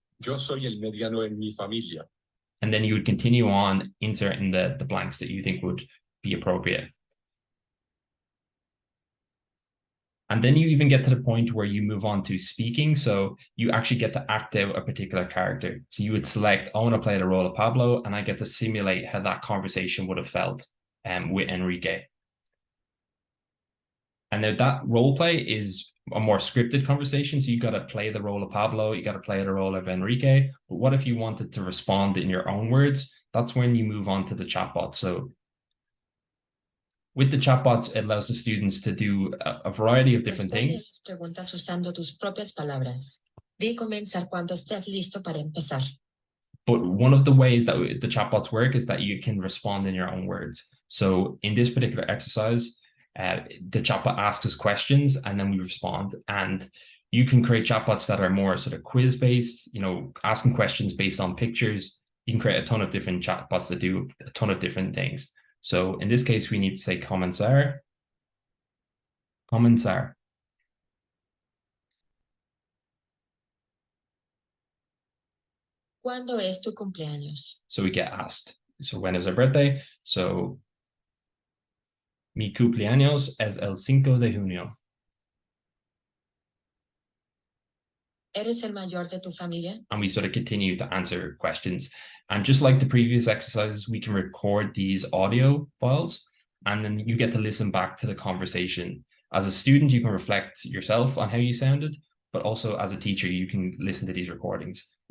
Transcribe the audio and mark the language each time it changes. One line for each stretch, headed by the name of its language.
Spanish: Yo soy el mediano en mi familia.
English: And then you would continue on inserting the blanks that you think would be appropriate. And then you even get to the point where you move on to speaking. So you actually get to act out a particular character. So you would select, I want to play the role of Pablo, and I get to simulate how that conversation would have felt with Enrique. And now that role play is a more scripted conversation. So you got to play the role of Pablo, you got to play the role of Enrique. But what if you wanted to respond in your own words? That's when you move on to the chatbot. So with the chatbots, it allows the students to do a variety of different things.
Spanish: Preguntas usando tus propias palabras. Di comenzar cuando estés listo para empezar.
English: But one of the ways that the chatbots work is that you can respond in your own words. So in this particular exercise, the chatbot asks us questions and then we respond. And you can create chatbots that are more sort of quiz based, asking questions based on pictures. You can create a ton of different chatbots that do a ton of different things. So in this case, we need to say comenzar.
Spanish: Comenzar. ¿Cuándo es tu cumpleaños?
English: So we get asked, so when is our birthday?
Spanish: So mi cumpleaños es el 5 de junio. ¿Eres el mayor de tu familia?
English: And we sort of continue to answer questions. And just like the previous exercises, we can record these audio files, and then you get to listen back to the conversation. As a student, you can reflect yourself on how you sounded, but also as a teacher, you can listen to these recordings.